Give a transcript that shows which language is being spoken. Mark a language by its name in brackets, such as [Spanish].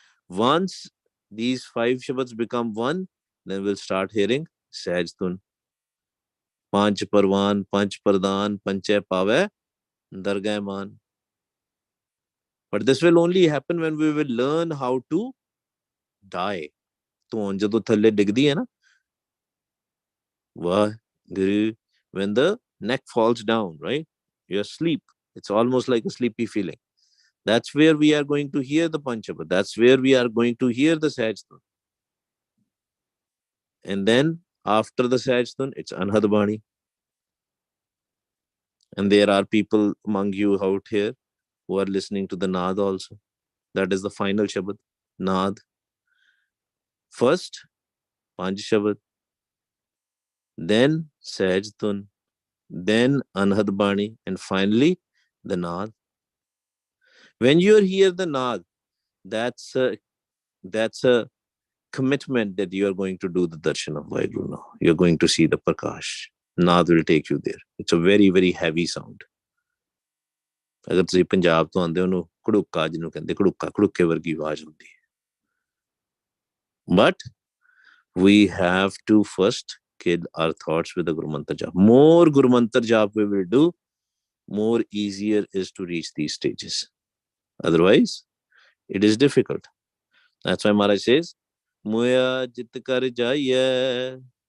[English] Once these five shabads become one, then we'll start hearing Sahaj Tun. [Punjabi] Panch Parvan, Panch Pradhan, Panche Pave, Dargah Man. [English] But this will only happen when we will learn how to die. [Punjabi] तो जब थल्ले डिगदी है ना, वाह गुरु, [English] when the neck falls down, right? You're asleep. It's almost like a sleepy feeling. That's where we are going to hear the Panchabad. That's where we are going to hear the Sahaj Tun. And then after the Sahaj Tun, it's Anhad Bani. And there are people among you out here who are listening to the Naad also. That is the final Shabad, Naad. First, Panch Shabad, then Sahaj Tun, then Anhad Bani, and finally the Naad. When you hear the Naad, that's a commitment that you are going to do the darshan of Vaheguru now. You're going to see the Prakash. Naad will take you there. It's a very, very heavy sound. [Punjabi] ਅਗਰ ਤੁਸੀਂ ਪੰਜਾਬ ਤੋਂ ਆਉਂਦੇ ਹੋ ਉਹਨੂੰ ਘੜੂਕਾ ਜਿਹਨੂੰ ਕਹਿੰਦੇ ਘੜੂਕਾ ਘੜੂਕੇ ਵਰਗੀ ਆਵਾਜ਼ ਹੁੰਦੀ ਹੈ. [English] But we have to first kill our thoughts with the Guru Mantra Jap. More Guru Mantra Jap we will do, more easier is to reach these stages. Otherwise, it is difficult. That's why Maharaj says, [Punjabi] Moya jit kar jaiye,